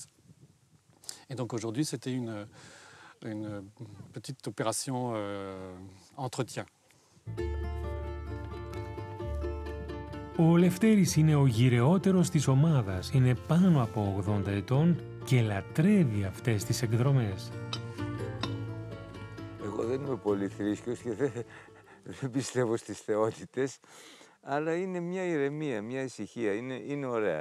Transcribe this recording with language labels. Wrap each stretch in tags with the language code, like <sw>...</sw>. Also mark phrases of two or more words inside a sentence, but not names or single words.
<fr>Et donc aujourd'hui, c'était une petite opération entretien.</fr> <el>Ο Λευτέρης είναι ο γυρεότερος της ομάδας. Είναι πάνω από 80 ετών και λατρεύει αυτές τις εκδρομές. Εγώ δεν είμαι πολύ θρήσκος και δεν πιστεύω στις θεότητες, αλλά είναι μια ηρεμία, μια ησυχία, είναι ωραία.</el>